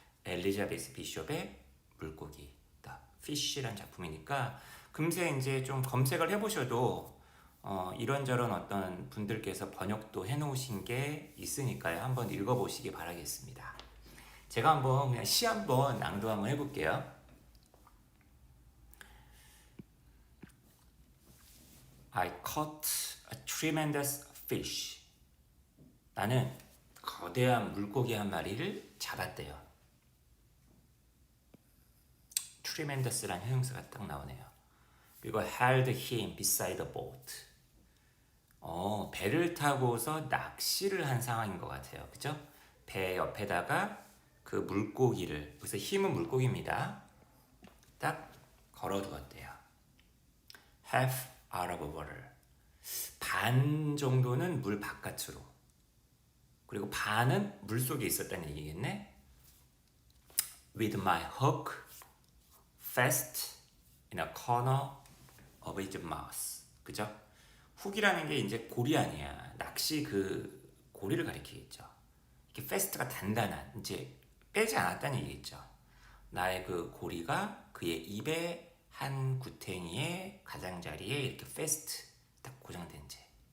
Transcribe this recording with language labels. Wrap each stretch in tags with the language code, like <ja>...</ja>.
<ko>엘리자베스 비숍의 물고기, The Fish라는 작품이니까 금세 이제 좀 검색을 해보셔도 이런저런 어떤 분들께서 번역도 해놓으신 게 있으니까요. 한번 읽어보시기 바라겠습니다. 제가 한번 그냥 시 한번 낭독 한번 해볼게요.</ko> <en>I caught a tremendous fish.</en> <ko>나는 거대한 물고기 한 마리를 잡았대요. tremendous라는 형용사가 딱 나오네요.</ko> <en>그리고 held him beside the boat.</en> <ko>배를 타고서 낚시를 한 상황인 것 같아요. 그죠? 배 옆에다가 그 물고기를, 그래서 힘은 물고기입니다, 딱 걸어두었대요.</ko> <en>half out of water.</en> <ko>반 정도는 물 바깥으로, 그리고 반은 물 속에 있었다는 얘기겠네.</ko> <en>With my hook fast in a corner of his mouth.</en> <ko>그죠? 훅이라는 게 이제 고리 아니야. 낚시 그 고리를 가리키겠죠. 이렇게 fast가 단단한, 이제 빼지 않았다는 얘기겠죠. 나의 그 고리가 그의 입의 한 구탱이의 가장자리에 이렇게 fast 딱 고정된 채.</ko>